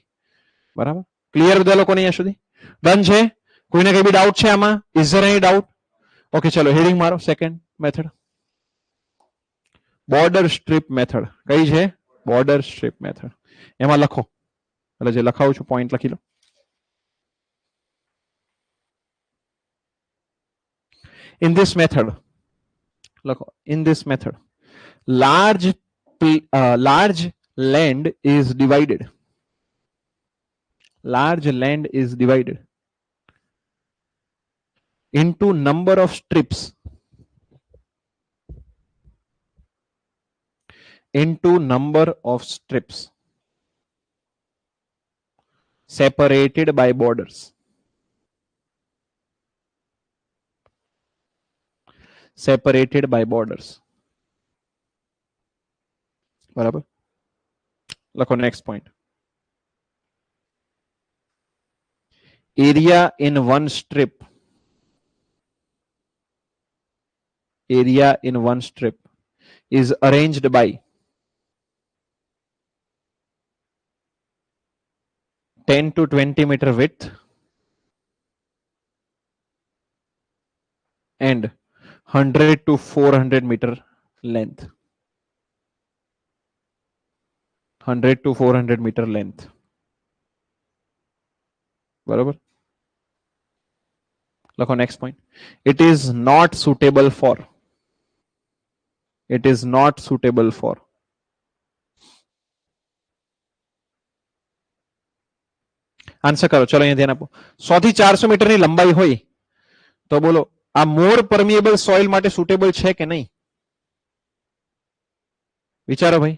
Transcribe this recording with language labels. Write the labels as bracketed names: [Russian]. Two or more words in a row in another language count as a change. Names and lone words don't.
[Gujarati] બરાબર ક્લિયર બધા લોકોને અહીંયા સુધી? ડન છે? કોઈને કઈ બી ડાઉટ છે આમાં? [English] Is there any doubt? [Gujarati] ઓકે ચલો હેડિંગ મારો [English] second method. Border strip method [Gujarati] કઈ છે? [English] Border strip method. [Gujarati] એમાં લખો, એટલે જે લખાવું છું પોઈન્ટ લખી લો. [English] In this method, લખો, in this method, large land is divided. Large land is divided into number of strips. Into number of strips separated by borders. Separated by borders. [Gujarati] બરાબર. લખો [English] next point. Area in one strip. Area in one strip is arranged by 10 to 20 meter width and 100 to 400 meter length. 100 to 400 meter length. [Gujarati] બરાબર. લખો [English] next point. It is not suitable for. It is not suitable for [Gujarati] આન્સર કરો. ચલો અહીંયા ધ્યાન આપો. 100 થી 400 મીટરની લંબાઈ હોય તો બોલો આ [English] more permeable soil [Gujarati] માટે સુટેબલ છે કે નહીં? વિચારો ભાઈ.